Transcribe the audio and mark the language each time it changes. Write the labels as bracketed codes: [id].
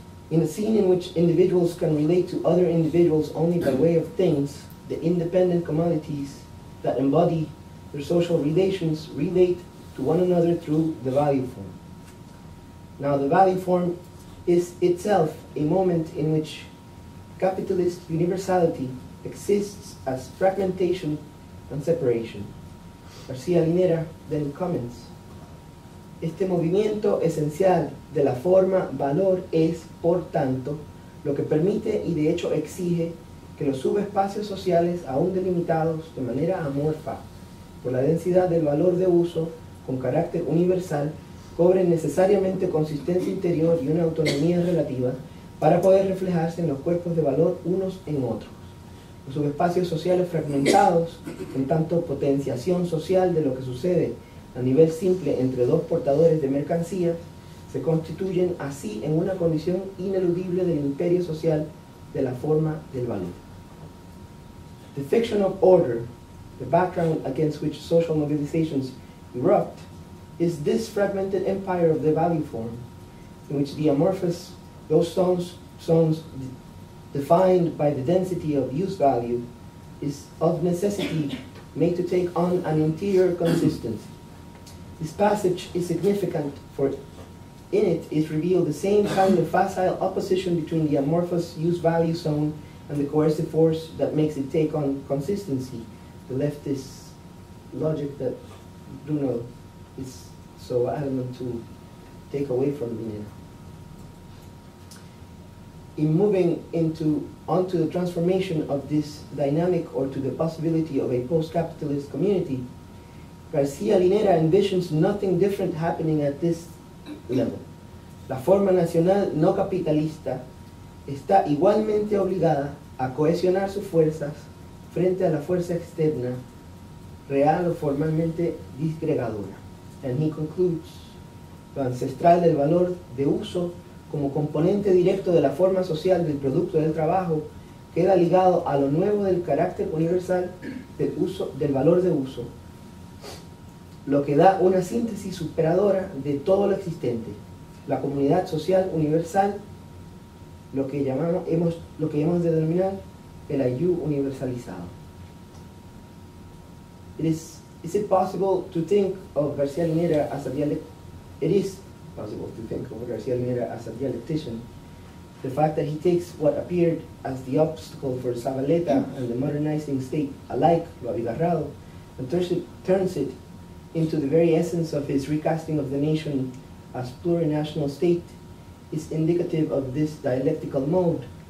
[en] In a scene in which individuals can relate to other individuals only by way of things, the independent commodities that embody their social relations relate to one another through the value form. Now, the value form is itself a moment in which capitalist universality exists as fragmentation and separation. García Linera then comments, [es] este movimiento esencial de la forma valor es, por tanto, lo que permite y de hecho exige que los subespacios sociales, aún delimitados de manera amorfa por la densidad del valor de uso con carácter universal, cobren necesariamente consistencia interior y una autonomía relativa para poder reflejarse en los cuerpos de valor unos en otros. Los subespacios sociales fragmentados, en tanto potenciación social de lo que sucede a nivel simple entre dos portadores de mercancías, se constituyen así en una condición ineludible del imperio social de la forma del valor. [en] The fiction of order, the background against which social mobilizations erupt, is this fragmented empire of the value form, in which the amorphous, those zones defined by the density of use value, is of necessity made to take on an interior consistency. This passage is significant, for in it is revealed the same kind of facile opposition between the amorphous use value zone and the coercive force that makes it take on consistency, the leftist logic that Bruno is so adamant to take away from Linera. In moving onto the transformation of this dynamic, or to the possibility of a post-capitalist community, García Linera envisions nothing different happening at this level. [es] La forma nacional no capitalista está igualmente obligada a cohesionar sus fuerzas frente a la fuerza externa, real o formalmente disgregadora. [en] And he concludes, [es] lo ancestral del valor de uso como componente directo de la forma social del producto del trabajo queda ligado a lo nuevo del carácter universal del valor de uso, lo que da una síntesis superadora de todo lo existente, la comunidad social universal, lo que llamamos de denominar el ayú universalizado. [en] Is it possible to think of García Linera as a It is possible to think of García Linera as a dialectician. The fact that he takes what appeared as the obstacle for Zabaleta and the modernizing state alike, lo abigarrado, and turns it into the very essence of his recasting of the nation as plurinational state is indicative of this dialectical mode.